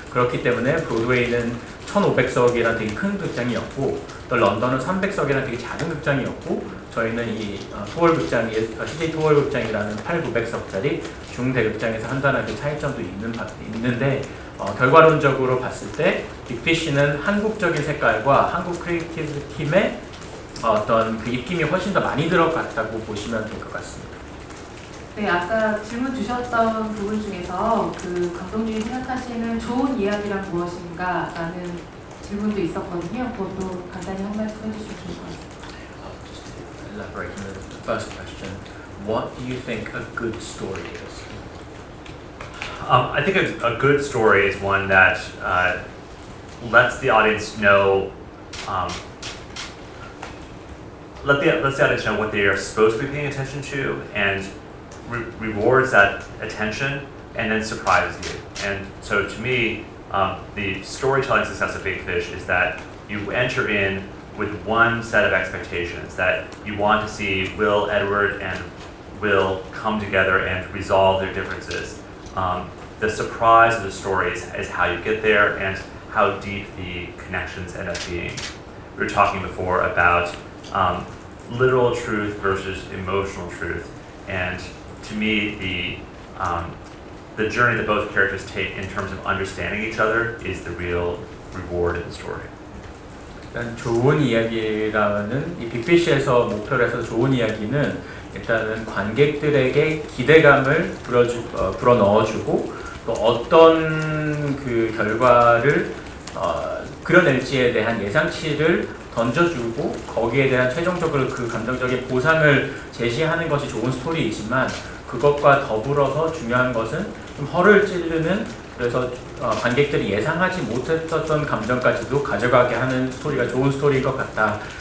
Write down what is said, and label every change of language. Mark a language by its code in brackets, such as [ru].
[ko] 그렇기 때문에 브로드웨이는 1,500석이라는 되게 큰 극장이었고 또 런던은 300석이라는 되게 작은 극장이었고 저희는 이 토월 극장이 CJ 토월 극장이라는 8,900석짜리 중대극장에서 한다는 그 차이점도 있는데 결과론적으로 봤을 때 빅피쉬는 한국적인 색깔과 한국 크리에이티브 팀의 어떤 그 입김이 훨씬 더 많이 들어갔다고 보시면 될 것 같습니다. 네, 아까 질문 주셨던 부분 중에서 그 감독님이 생각하시는 좋은 이야기란 무엇인가 라는 질문도 있었거든요. 그것도 간단히 한 말씀 해주시면 좋을 것 같습니다. [en] Elaborate on the first question. What do you think a good story is? I think a good story is one that lets the audience know, lets the audience know what they are supposed to be paying attention to, and rewards that attention, and then surprises you. And so, to me, the storytelling success of Big Fish is that you enter in with one set of expectations, that you want to see Will, Edward, and Will come together and resolve their differences. The surprise of the story is how you get there and how deep the connections end up being. We were talking before about literal truth versus emotional truth, and to me, the journey that both characters take in terms of understanding each other is the real reward of the story. [ko] 일단 좋은 이야기라는 이 빅피쉬에서 목표로 해서 좋은 이야기는 일단은 관객들에게 기대감을 불어넣어주고 또 어떤 그 결과를 그려낼지에 대한 예상치를 던져주고 거기에 대한 최종적으로 그 감정적인 보상을 제시하는 것이 좋은 스토리이지만 그것과 더불어서 중요한 것은 좀 허를 찌르는 그래서 관객들이 예상하지 못했던 감정까지도 가져가게 하는 스토리가 좋은 스토리인 것 같다.